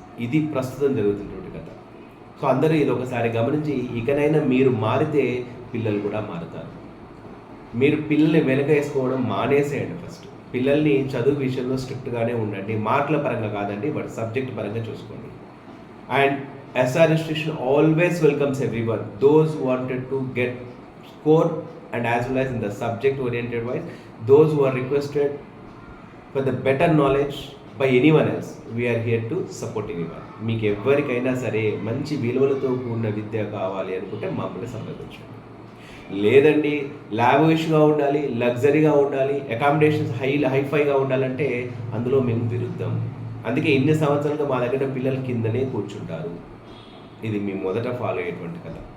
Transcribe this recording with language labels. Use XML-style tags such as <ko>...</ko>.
<te>ఇది ప్రస్తుతం జరుగుతున్నటువంటి కథ. సో అందరూ ఇది ఒకసారి గమనించి ఇకనైనా మీరు మారితే పిల్లలు కూడా మారుతారు. మీరు పిల్లల్ని వెనక వేసుకోవడం మానేసేయండి. ఫస్ట్ పిల్లల్ని చదువు విషయంలో స్ట్రిక్ట్గానే ఉండండి, మార్కుల పరంగా కాదండి, బట్ సబ్జెక్ట్ పరంగా చూసుకోండి.</te> <en>And SR institution always welcomes everyone, those who wanted to get score and as well as in the subject oriented wise, those who are requested for the better knowledge by anyone else, we are here to support anyone.</en> <te>మీకు ఎవరికైనా సరే మంచి విలువలతో కూడిన విద్య కావాలి అనుకుంటే మమ్మల్ని సంప్రదించండి. లేదండి లావిష్గా ఉండాలి, లగ్జరీగా ఉండాలి, అకామిడేషన్స్ హైఫైగా ఉండాలంటే అందులో మేము విరుద్ధం. అందుకే ఇన్ని సంవత్సరాలుగా మా దగ్గర పిల్లలు కిందనే కూర్చుంటారు. ఇది మీ మొదట ఫాలో అయ్యేటువంటి కథ.</te>